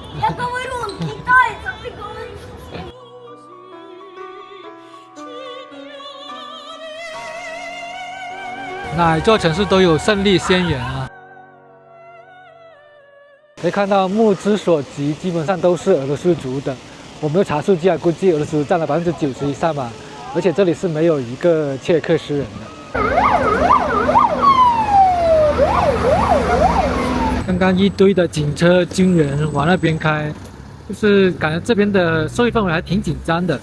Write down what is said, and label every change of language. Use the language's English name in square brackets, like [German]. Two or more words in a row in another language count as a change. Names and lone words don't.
[Chinese] 哪座城市都有勝利宣言啊！可以看到目之所及，基本上都是俄羅斯族的。我沒有查數據啊，估計俄羅斯佔了90%以上吧。而且這裡是沒有一個切克斯人的。剛剛一堆的警車、軍人往那邊開，就是感覺這邊的社會氛圍還挺緊張的。